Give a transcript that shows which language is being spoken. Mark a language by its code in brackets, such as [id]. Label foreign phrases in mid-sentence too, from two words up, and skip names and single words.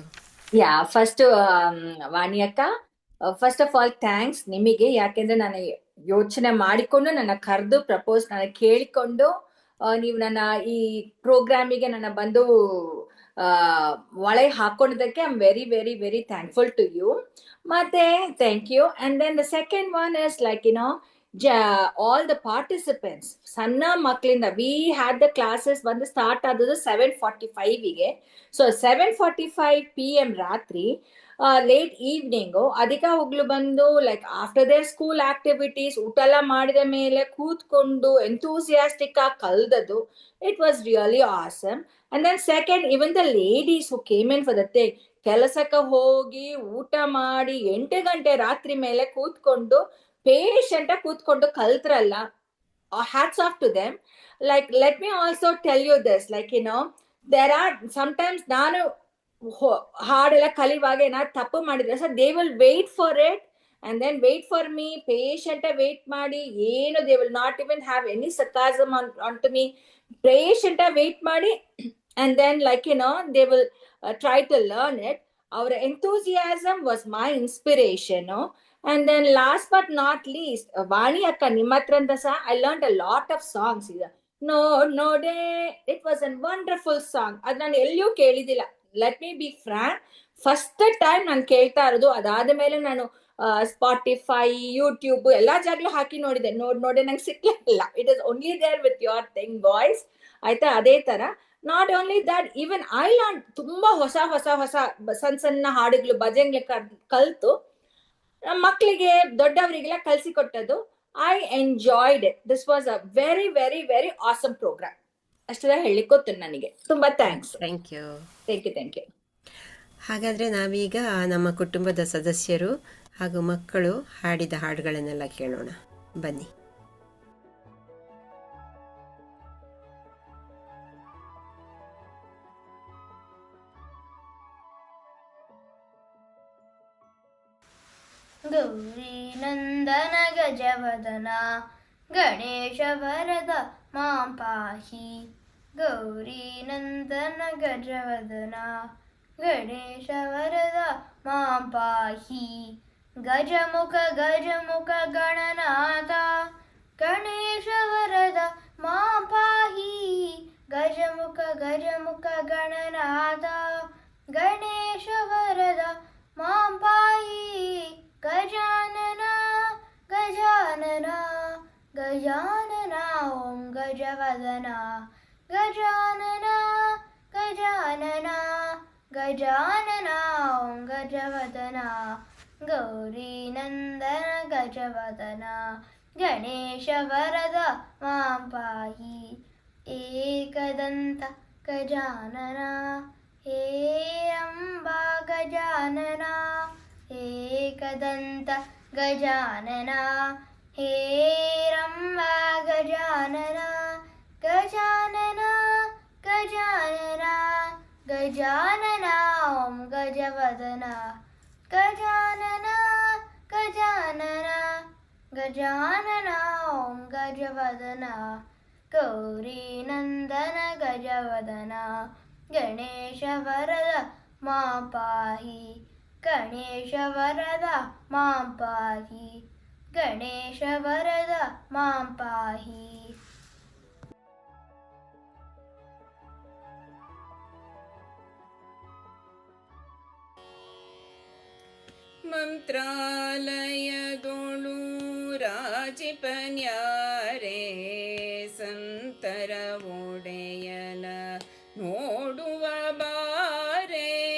[en] first Vani akka, first of all thanks ನಿಮಗೆ. [kn] ಯಾಕೆಂದ್ರೆ ನಾನು ಯೋಚನೆ ಮಾಡಿಕೊಂಡು ನನ್ನ ಕರೆದು ಪ್ರಪೋಸ್ ನನ್ನ ಕೇಳಿಕೊಂಡು ನೀವು ನನ್ನ ಈ ಪ್ರೋಗ್ರಾಮಿಗೆ ನನ್ನ ಬಂದು ಒಳೆ ಹಾಕೊಂಡಿದ್ದಕ್ಕೆ [en] I am very very very thankful to you. ಮತ್ತೆ thank you. And then the second one is like all the participants, [kn] ಸಣ್ಣ ಮಕ್ಕಳಿಂದ [en] we had the classes [kn] ಬಂದು ಸ್ಟಾರ್ಟ್ ಆದದ್ದು 7:45ಗೆ. ಸೊ 7:45 PM ರಾತ್ರಿ [en] late evening [kn] ಅದಕ್ಕೆ ಹೋಗ್ಲು ಬಂದು [en] like after their school activities [kn] ಊಟ ಎಲ್ಲ ಮಾಡಿದ ಮೇಲೆ ಕೂತ್ಕೊಂಡು ಎಂಥೂಸಿಯಾಸ್ಟಿಕ್ ಆಗಿ ಕಲ್ದದ್ದು. [en] It was really awesome. And then second, even the ladies who came in for the thing, [kn] ಕೆಲಸಕ್ಕೆ ಹೋಗಿ ಊಟ ಮಾಡಿ 8 ಗಂಟೆ ರಾತ್ರಿ ಮೇಲೆ ಕೂತ್ಕೊಂಡು ಪೇಷಂಟ್ ಕೂತ್ಕೊಂಡು ಕಲ್ತ್ರಲ್ಲ, [en] hats off to them. Like, let me also tell you this, like there are sometimes [kn] ನಾನು ಹಾಡೆಲ್ಲ ಕಲಿಯುವಾಗ ಏನಾದ್ರು ತಪ್ಪು ಮಾಡಿದ್ರೆ [en] so they will wait for it and then wait for me. patient wait [kn] ಮಾಡಿ ಏನು [en] they will not even have any sarcasm on to me. patient wait ಮಾಡಿ and then like they will try to learn it. ಅವರ enthusiasm was my inspiration. And then last but not least, Vani akka [kn] ನಿಮ್ಮ ಹತ್ರಿಂದ ಸಹ [en] I learned a lot of songs. ನೋಡೆ, it was a wonderful song. [kn] ಅದು ನಾನು ಎಲ್ಲಿಯೂ ಕೇಳಿದಿಲ್ಲ. [en] let me be frank, first time [kn] ನಾನು ಕೇಳ್ತಾ ಇರೋದು. ಅದಾದ ಮೇಲೆ ನಾನು ಸ್ಪಾಟಿಫೈ, ಯೂಟ್ಯೂಬ್ ಎಲ್ಲಾ ಜಾಗಲೂ ಹಾಕಿ ನೋಡಿದೆ. ನೋಡೆ ನಂಗೆ ಸಿಕ್ಲಿಲ್ಲ. [en] It is only there with your thing voice. ಆಯ್ತಾ? [kn] ಅದೇ ತರ [en] not only that, even I learn [kn] ತುಂಬಾ ಹೊಸ ಹೊಸ ಹೊಸ ಸಣ್ಣ ಹಾಡುಗಳು ಭಜನ್ಗೆ ಕಲ್ತು ಮಕ್ಕಳಿಗೆ ದೊಡ್ಡವರಿಗೆಲ್ಲ ಕಲಿಸಿಕೊಟ್ಟದ್ದು. [en] I enjoyed it. This was a very very very awesome program. [kn] ಅಷ್ಟೆಲ್ಲ ಹೇಳಲಿಕ್ಕೆ ಗೊತ್ತು ನನಗೆ. ತುಂಬಾ ಥ್ಯಾಂಕ್ಸ್. [en] thank you. thank you. [kn] ಹಾಗಾದರೆ ನಾವೀಗ ನಮ್ಮ ಕುಟುಂಬದ ಸದಸ್ಯರು ಹಾಗೂ ಮಕ್ಕಳು ಹಾಡಿದ ಹಾಡುಗಳನ್ನೆಲ್ಲ ಕೇಳೋಣ. ಬನ್ನಿ. [sa] ಗೌರಿ ನಂದನ ಗಜವದನ ಗಣೇಶ ವರದ ಮಾಂ ಪಾಹಿ. ಗೌರಿ ನಂದನ ಗಜವದನ ಗಣೇಶ ವರದ ಮಾಂ ಪಾಹಿ. ಗಜಮುಖ ಗಜಮುಖ ಗಣನಾಥ ಗಣೇಶ ವರದ ಮಾಂ ಪಾಹಿ. ಗಜಮುಖ ಗಜಮುಖ ಗಣನಾಥ ಗಣೇಶ ವರದ ಮಾಂ ಪಾಹಿ. ಗಜಾನನ ಗಜಾನನ ಗಜಾನನ ಓಂ ಗಜವದನ. ಗಜಾನನ ಗಜಾನನ ಗಜಾನನ ಓಂ ಗಜವದನ. ಗೌರಿ ನಂದನ ಗಜವದನ ಗಣೇಶ ವರದ ಮಾಂ ಪಾಹಿ. ಏಕದಂತ ಗಜಾನನ ಹೇ ಅಂಬಾ ಗಜಾನನ ಏಕದಂತ ಗಜಾನನ ಹೇ ರಂಬಾ ಗಜಾನನ ಗಜಾನನ ಗಜಾನನ ಗಜಾನನ ಓಂ ಗಜವದನ ಗಜಾನನ ಗಜಾನನ ಗಜಾನನ ಓಂ ಗಜವದನ ಗೌರಿ ನಂದನ ಗಜವದನ ಗಣೇಶ ವರದ ಮಾ ಪಾಹಿ ಗಣೇಶ ವರದ ಮಾಂ ಪಾಹಿ ಗಣೇಶ ವರದ ಮಾಂ ಪಾಹಿ. [kn] ಮಂತ್ರಾಲಯದೊಳು ರಾಜಿಪನ್ಯಾರೆ ಸಂತರ ಒಡೆಯನ ನೋಡುವ ಬಾರೆ.